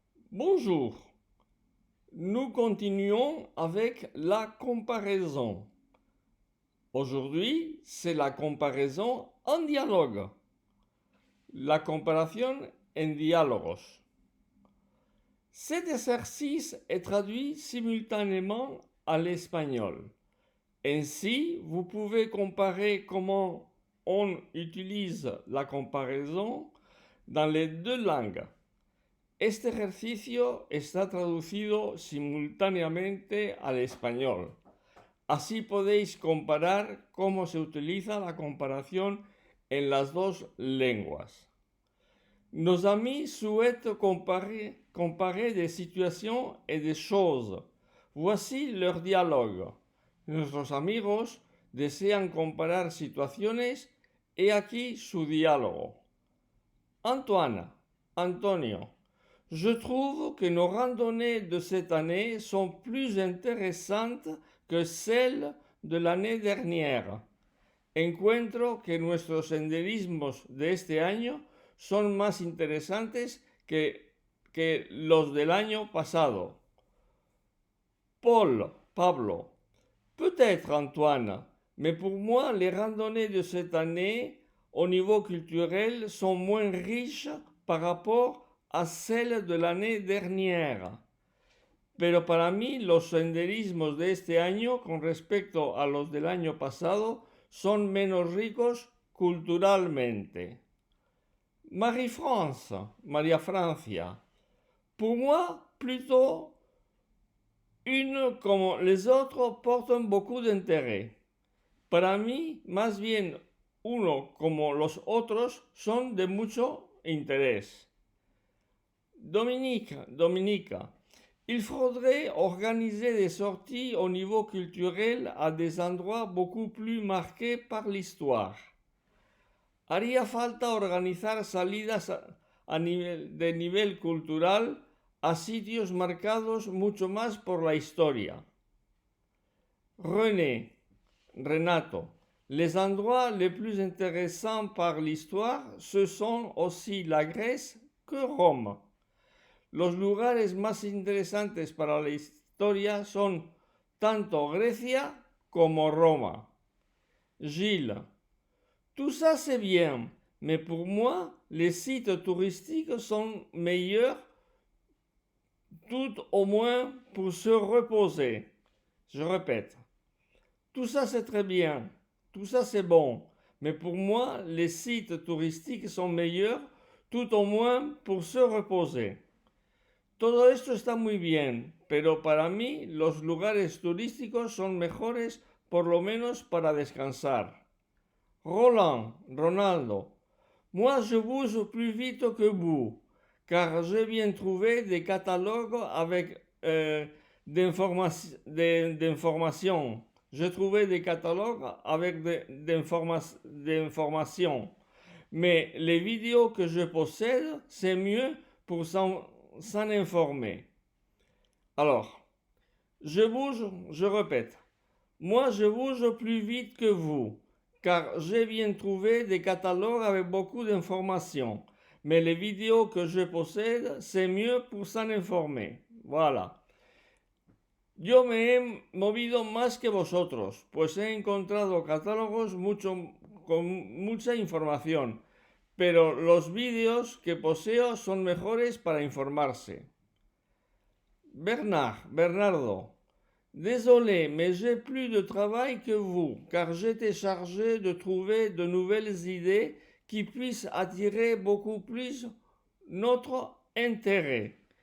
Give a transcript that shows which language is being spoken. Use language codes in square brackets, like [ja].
[fr] Bonjour, nous continuons avec la comparaison. Aujourd'hui, c'est la comparaison en dialogue. [es] La comparación en diálogos. [fr] Cet exercice est traduit simultanément à l'espagnol. Ainsi, vous pouvez comparer comment on utilise la comparaison dans les deux langues. [es] Este ejercicio está traducido simultáneamente al español. Así podéis comparar cómo se utiliza la comparación en las dos lenguas. [fr] Nos amis souhaitent comparer des situations et des choses. Voici leur dialogue. [es] Nuestros amigos desean comparar situaciones. He aquí su diálogo. [fr] Antoine, Antonio, je trouve que nos randonnées de cette année sont plus intéressantes que celles de l'année dernière. [es] Encuentro que nuestros senderismos de este año son más interesantes que los del año pasado. [fr] Paul, Pablo, peut-être Antoine, mais pour moi les randonnées de cette année au niveau culturel sont moins riches par rapport a celles de l'année dernière. [es] Pero para mí los senderismos de este año con respecto a los del año pasado son menos ricos culturalmente. [fr] Marie-France, María Francia. Pour moi, plutôt, une comme les autres portent beaucoup d'intérêt. [es] Para mí, más bien, uno como los otros son de mucho interés. [fr] Dominica, il faudrait organiser des sorties au niveau culturel à des endroits beaucoup plus marqués par l'histoire. [es] Haría falta organizar salidas de nivel cultural a sitios marcados mucho más por la historia. [fr] Renato, les endroits les plus intéressants par l'histoire, ce sont aussi la Grèce que Rome. [es] Los lugares más interesantes para la historia son tanto Grecia como Roma. [fr] Gilles, tout ça c'est bien, mais pour moi, les sites touristiques sont meilleurs, tout au moins pour se reposer. Je répète, tout ça c'est très bien, tout ça c'est bon, mais pour moi, les sites touristiques sont meilleurs, tout au moins pour se reposer. [es] Todo esto está muy bien, pero para mí los lugares turísticos son mejores por lo menos para descansar. [fr] Ronaldo, moi je bouge plus vite que vous, car j'ai bien trouvé des catalogues avec d'informations. J'ai trouvé des catalogues avec d'informations. Mais les vidéos que je possède, c'est mieux pour s'en informer. Alors, je répète, moi je bouge plus vite que vous, car j'ai bien trouvé des catalogues avec beaucoup d'informations. Mais les vidéos que je possède, c'est mieux pour s'en informer. Voilà. [es] Yo me he movido más que vosotros, pues he encontrado catálogos con mucha información, pero los vídeos que poseo son mejores para informarse. [fr] Bernardo, désolé, mais j'ai plus de travail que vous, car j'étais chargé de trouver de nouvelles idées qui puissent attirer beaucoup plus notre intérêt.